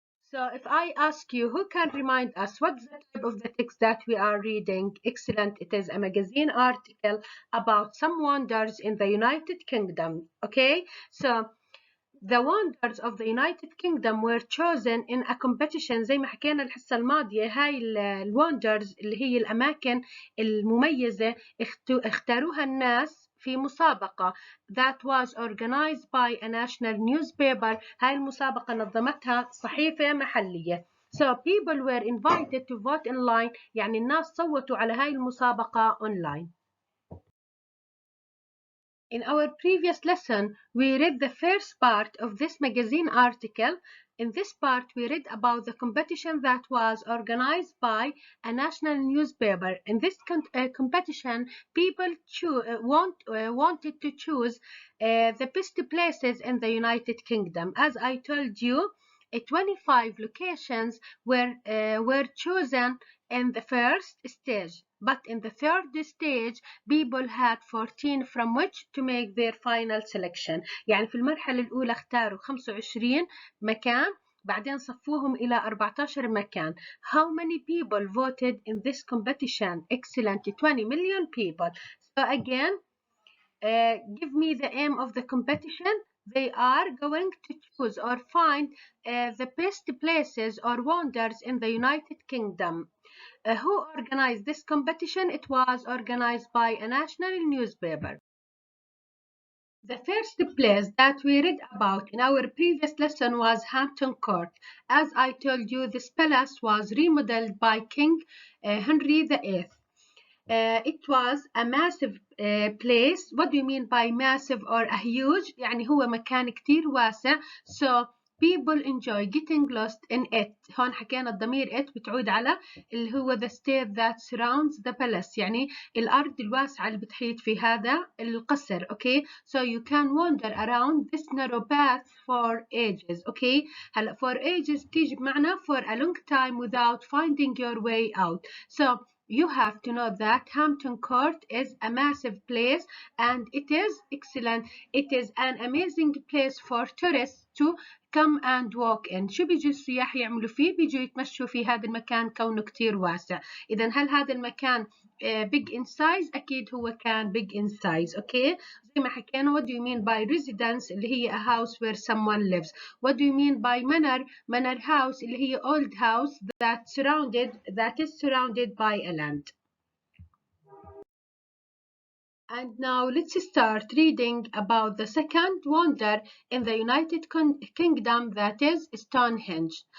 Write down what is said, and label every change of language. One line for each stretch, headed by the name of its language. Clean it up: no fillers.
English: So if I ask you, who can remind us what's the type of the text that we are reading? Excellent. It is a magazine article about some wonders in the United Kingdom. Okay, so the wonders of the United Kingdom were chosen in a competition.
Arabic: زي ما حكينا الحصة الماضية، هاي الوندرز اللي هي الأماكن المميزة اختاروها الناس في مسابقة
English: that was organized by a national newspaper.
Arabic: هاي المسابقة نظمتها صحيفة محلية.
English: So people were invited to vote online.
Arabic: يعني الناس صوتوا على هاي المسابقة online.
English: In our previous lesson, we read the first part of this magazine article. In this part, we read about the competition that was organized by a national newspaper. In this competition, people wanted to choose the best places in the United Kingdom. As I told you, 25 locations were chosen in the first stage. But in the third stage, people had 14 from which to make their final selection. يعني في المرحلة الأولى اختاروا 25 مكان، بعدين صفوهم إلى 14 مكان. How many people voted in this competition? Excellent, 20 million people. So again, give me the aim of the competition. They are going to choose or find the best places or wonders in the United Kingdom. Who organized this competition? It was organized by a national newspaper. The first place that we read about in our previous lesson was Hampton Court. As I told you, this palace was remodeled by King Henry VIII. It was a massive place. What do you mean by massive or a huge?
Arabic: يعني هو مكان كتير واسع.
English: So people enjoy getting lost in it.
Arabic: هون حكينا الضمير it بتعود على اللي هو
English: the state that surrounds the palace.
Arabic: يعني الأرض الواسعة اللي بتحيط في هذا القصر.
English: Okay, so you can wander around this narrow path for ages. Okay,
Arabic: هلا
English: for ages
Arabic: تيجي بمعنى
English: for a long time without finding your way out. So you have to know that Hampton Court is a massive place and it is excellent. It is an amazing place for tourists to come and walk in.
Arabic: شو بيجي السياح يعملوا فيه؟ بيجوا يتمشوا في هذا المكان كونه كتير واسع. إذا هل هذا المكان
English: big in size؟
Arabic: أكيد هو كان big in size.
English: Okay.
Arabic: زي ما حكينا,
English: what do you mean by residence
Arabic: اللي هي
English: a house where someone lives. What do you mean by manor? Manor house
Arabic: اللي هي
English: old house that is surrounded by a land. And now let's start reading about the second wonder in the United Kingdom, that is Stonehenge.